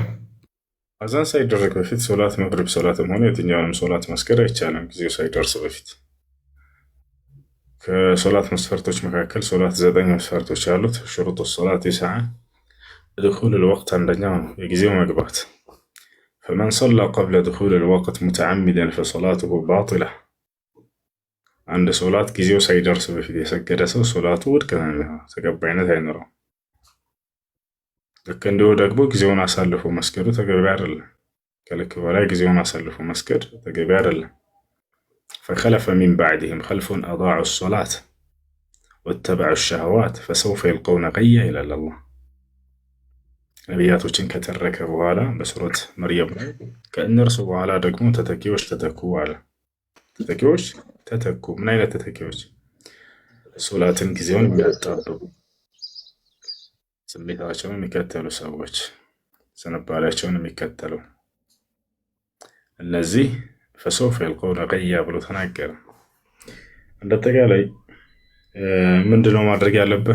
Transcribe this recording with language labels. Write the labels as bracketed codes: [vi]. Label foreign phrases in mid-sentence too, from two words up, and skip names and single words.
[am] አዛን ሳይደረግ በፊት ሶላት መግሪብ ሶላትም ሆነ የትኛውንም ሶላት መስገድ አይቻልም፣ ጊዜው ሳይደርስ በፊት። ከሶላት መስፈርቶች መካከል ሶላት 9 መስፈርቶች አሉት። [ar] شروط الصلاة تسعة دخول الوقت [am] አንደኛው ነው የጊዜው መግባት። [ar] فمن صلى قبل دخول الوقت متعمدا فصلاته باطلة። [am] አንድ ሶላት ጊዜው ሳይደርስ በፊት የሰገደ ሰው ሶላቱ ውድቅ ነው፣ ተቀባይነት አይኖረውም። ልክ እንዲሁ ደግሞ ጊዜውን አሳልፎ መስገዱ ተገቢ አይደለም። ከልክ በላይ ጊዜውን አሳልፎ መስገድ ተገቢ አይደለም። [ar] فخلف من بعدهم خلف أضاعوا الصلاة واتبعوا الشهوات فسوف يلقون غيا إلى الله። [am] ነቢያቶችን ከተረከ በኋላ በሱረት መርየም ላይ ከእነርሱ በኋላ ደግሞ ተተኪዎች ተተኩ አለ። ተተኪዎች ተተኩ። ምን አይነት ተተኪዎች? ሶላትን ጊዜውን የሚያጣብቡ ስሜታቸውን የሚከተሉ ሰዎች፣ ዝንባሌያቸውን የሚከተሉ እነዚህ [ar] فسوف يلقون غيا [am] ብሎ ተናገረ። እንደጠቃላይ ምንድነው ማድረግ ያለብህ?